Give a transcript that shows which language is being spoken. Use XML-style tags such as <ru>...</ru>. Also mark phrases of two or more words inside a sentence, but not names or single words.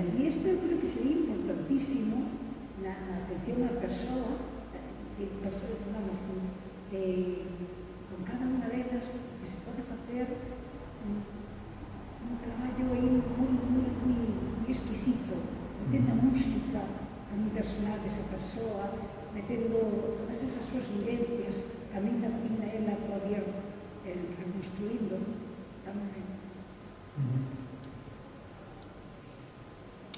<es>Y esto yo creo que sería importantísimo la atención a la persona, vamos, con cada una de ellas que se puede hacer un trabajo muy exquisito,</es> <gl>metendo a música tamén personal desa persoa, metendo todas esas súas vivencias, tamén ela podía reconstruindo tamén.</gl>